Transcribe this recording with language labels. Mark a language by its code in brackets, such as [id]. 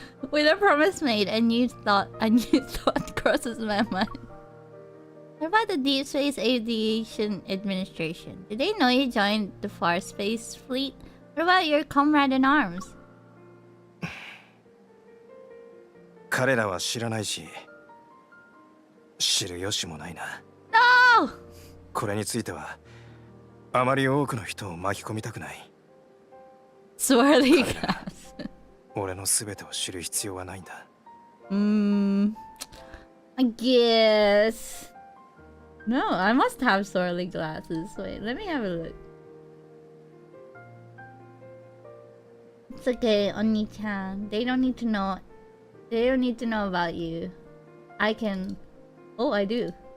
[en] With a promise made, a new thought crosses my mind. What about the DEEPSPACE Aviation Administration? Did they know you joined the Far Space Fleet? What about your comrade in arms? [ja] 彼らは知らないし、知る由もないな。 [en] No! [ja] これについては、あまり多くの人を巻き込みたくない。 [en] Swirly glass. [ja] 俺のすべてを知る必要はないんだ。 [en] I guess. No, I must have swirly glasses. Wait, let me have a look. It's okay, Oni-chan. They don't need to know. They don't need to know about you. I can. Oh, I do.